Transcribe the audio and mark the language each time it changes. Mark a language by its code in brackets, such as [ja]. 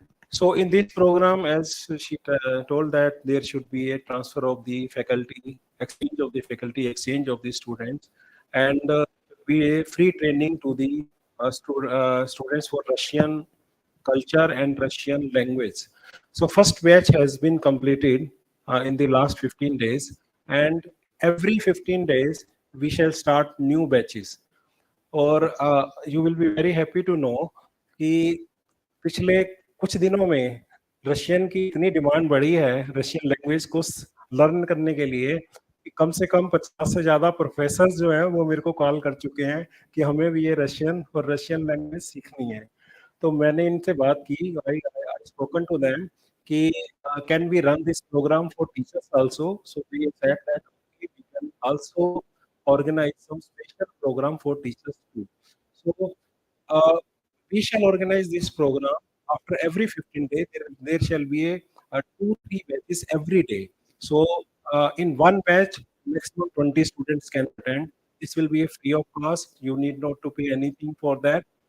[en] So in this program, as she told that there should be a transfer of the faculty, exchange of the students, and be a free training to the students for Russian culture and Russian language. So first batch has been completed in the last 15 days, and every 15 days we shall start new batches. [hi] और [en] you will be very happy to know [hi] कि पिछले कुछ दिनों में Russian की इतनी demand बढ़ी है रशियन लैंग्वेज को लर्न करने के लिए कम से कम 50 से ज्यादा प्रोफेसर जो हैं वो मेरे को कॉल कर चुके हैं कि हमें भी ये रशियन और रशियन लैंग्वेज सीखनी है। तो मैंने इनसे बात की, [en] I spoken to them कि can we run this program for teachers also, so we said that we can also organize some special program for teachers too. So we shall organize this program after every 15 days. There shall be a 2-3 batches every day. So in one batch, maximum 20 students can attend. This will be a free of cost. You need not to pay anything for that.